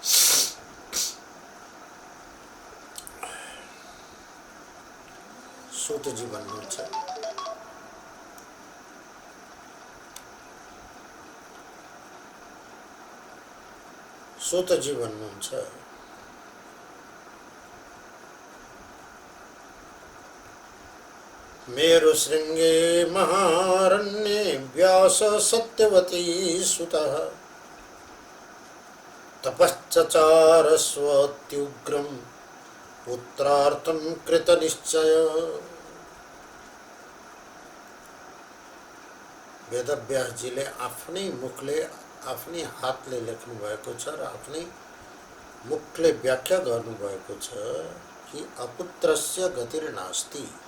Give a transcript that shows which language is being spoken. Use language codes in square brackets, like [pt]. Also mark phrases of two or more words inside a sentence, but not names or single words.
[ne] सूतजी भन्नुहुन्छ, सूतजी भन्नुहुन्छ, [sa] मेरु श्रृंगे महारण्ये व्यास सत्यवती सुतः तपश्चचार स्वत्युग्रं पुत्रार्थं कृतनिश्चय। [ne] वेदव्यासजीले आफ्नै मुखले आफ्नै हातले लेख्नु भएको छ र आफ्नै मुखले व्याख्या गर्नुभएको छ कि [sa] अपुत्रस्य गतिर्नास्ति।